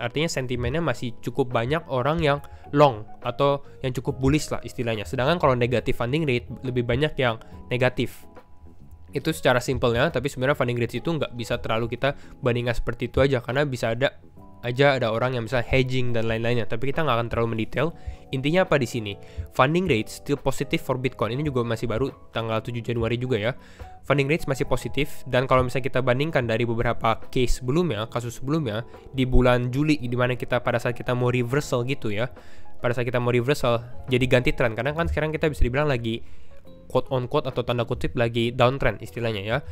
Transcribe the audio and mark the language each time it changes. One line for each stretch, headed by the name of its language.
Indonesian: Artinya sentimennya masih cukup banyak orang yang long atau yang cukup bullish lah istilahnya. Sedangkan kalau negative funding rate lebih banyak yang negatif. Itu secara simpelnya, tapi sebenarnya funding rates itu nggak bisa terlalu kita bandingkan seperti itu aja, karena bisa ada orang yang bisa hedging dan lain-lainnya, tapi kita nggak akan terlalu mendetail. Intinya apa di sini?
English: Funding rates still positive for Bitcoin.
Indonesian: Ini juga masih baru tanggal 7 Januari juga ya. Funding rates masih positif, dan kalau misalnya kita bandingkan dari beberapa kasus sebelumnya di bulan Juli, di mana kita pada saat kita mau reversal gitu ya, pada saat kita mau reversal jadi ganti tren, karena kan sekarang kita bisa dibilang lagi quote on quote atau tanda kutip lagi downtrend istilahnya ya.